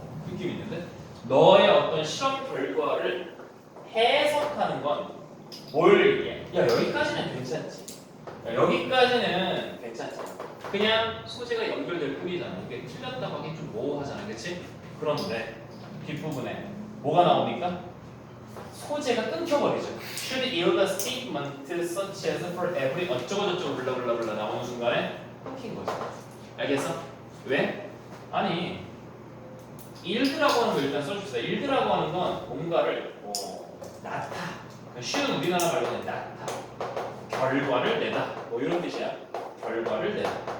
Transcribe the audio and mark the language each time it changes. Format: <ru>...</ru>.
<ko>느낌 있는데? 너의 어떤 실험 결과를 해석하는 건 뭘 얘기해? 야 여기까지는 괜찮지. 여기까지는 괜찮지. 그냥 소재가 연결될 뿐이잖아. 이게 틀렸다고 하기 좀 모호하잖아, 그렇지? 그런데 뒷부분에 뭐가 나옵니까? 소재가 끊겨버리죠.</ko> <en>Should yield a statement such as for every</en> <ko>어쩌고저쩌고 블라블라블라 나오는 순간에 끊긴 거죠. 알겠어? 왜? 아니 yield라고 하는 거 일단 써줍시다. yield라고 하는 건 뭔가를 낳다. 쉬운 우리나라 말로는 낳다. 결과를 내다. 뭐 이런 뜻이야. 결과를 내다.</ko>